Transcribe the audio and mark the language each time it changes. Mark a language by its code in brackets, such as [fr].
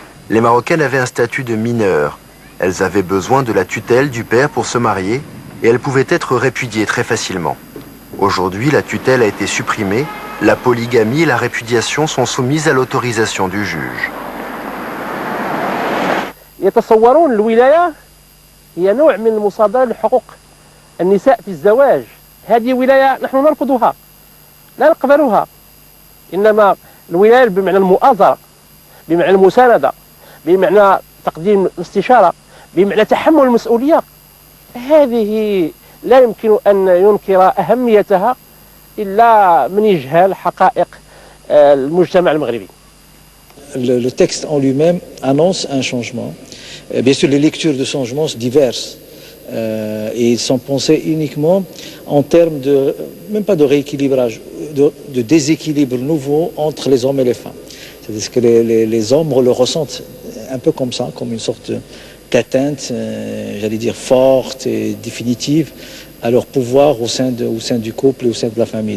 [fr] Les Marocaines avaient un statut de mineure. Elles avaient besoin de la tutelle du père pour se marier et elles pouvaient être répudiées très facilement. Aujourd'hui, la tutelle a été supprimée, la polygamie et la répudiation sont soumises à l'autorisation du juge. [ar] يتصورون الولاية هي نوع من المصادرة لحقوق النساء في الزواج. هذه ولاية نحن نرفضها، لا نقبلها. إنما الولاية بمعنى المؤازرة، بمعنى المساندة، بمعنى تقديم الاستشارة، بمعنى تحمل المسؤولية، هذه لا يمكن أن ينكر أهميتها إلا من يجهل حقائق المجتمع المغربي. [fr] Le texte en lui-même annonce un changement. Bien sûr, les lectures de changement sont diverses et ils sont pensés uniquement en termes de, même pas de rééquilibrage, de déséquilibre nouveau entre les hommes et les femmes. C'est-à-dire que les hommes le ressentent un peu comme ça, comme une sorte d'atteinte, j'allais dire forte et définitive à leur pouvoir au sein du couple et au sein de la famille.